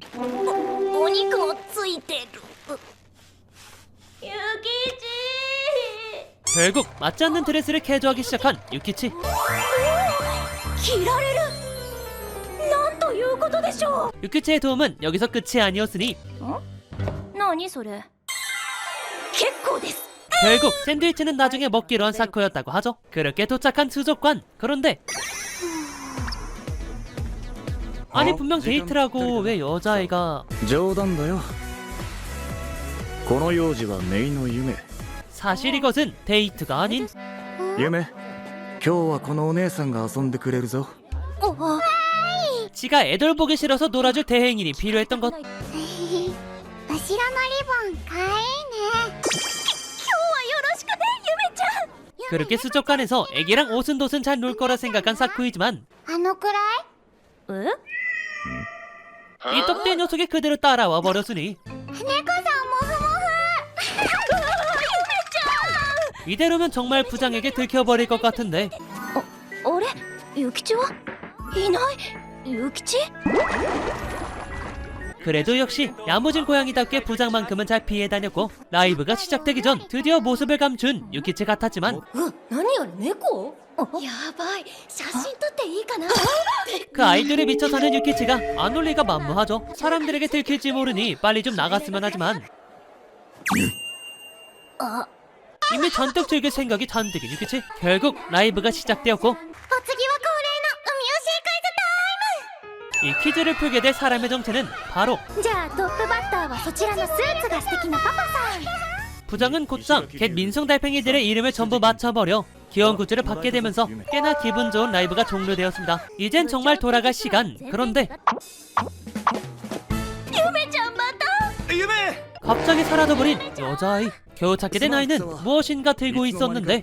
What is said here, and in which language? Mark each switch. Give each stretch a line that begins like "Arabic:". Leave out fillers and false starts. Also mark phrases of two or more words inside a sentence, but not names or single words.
Japanese: お肉もついてる。諭吉。
Korean: 결국 맞지 않는 드레스를 개조하기 시작한 유키치.
Japanese: 着られる。なんということでしょ
Korean: 유키치의 도움은 여기서 끝이 아니었으니
Japanese: う。何それ。結構です。
Korean: 결국 샌드위치는 나중에 먹기로 한 사쿠였다고 하죠. 그렇게 도착한 수족관. 그런데 아니 분명 데이트라고 왜 여자애가
Japanese: 冗談だよこの幼児は姪の夢
Korean: 사실 이것은 데이트가 아닌
Japanese: 夢今日はこのお姉さんが遊んでくれるぞ
Korean: 지가 애들 보기 싫어서 놀아줄 대행인이 필요했던 것.
Japanese: 後ろのリボンかわいいね。今日はよろしくねゆめちゃん。
Korean: 그렇게 수족관에서 애기랑 오순도순 잘 놀 거라 생각한 사쿠이지만
Japanese: あのくらい。え？
Korean: 이 똑대 녀석이 그대로 따라와 버렸으니
Japanese: 猫さんもふもふ。
Korean: 이대로면 정말 부장에게 들켜버릴 것 같은데
Japanese: あれ諭吉はいない。諭吉？
Korean: 그래도 역시 야무진 고양이답게 부장만큼은 잘 피해 다녔고 라이브가 시작되기 전 드디어 모습을 감춘 유키치 같았지만
Japanese: 何あれ猫？やばい。写真撮っていいかな。
Korean: 그 아이돌에 미쳐 사는 유키치가 안 올 리가 만무하죠. 사람들에게 들킬지 모르니 빨리 좀 나갔으면 하지만 이미 잔뜩 즐길 생각이 잔뜩인 유키치. 결국 라이브가 시작되었고
Japanese: お次は恒例の海
Korean: 이 퀴즈를 풀게 될 사람의 정체는 바로
Japanese: 海推しクイズタイム。じゃあトップバッターはそちらのスーツが素敵なパパさん。
Korean: 부장은 곧장 갯 민성 달팽이들의 이름을 전부 맞춰버려 귀여운 굿즈를 받게 되면서 꽤나 기분 좋은 라이브가 종료되었습니다. 이젠 정말 돌아갈 시간. 그런데
Japanese: ゆめちゃんまた。夢
Korean: 갑자기 사라져버린 여자아이. 겨우 찾게 된 아이는 무엇인가 들고 있었는데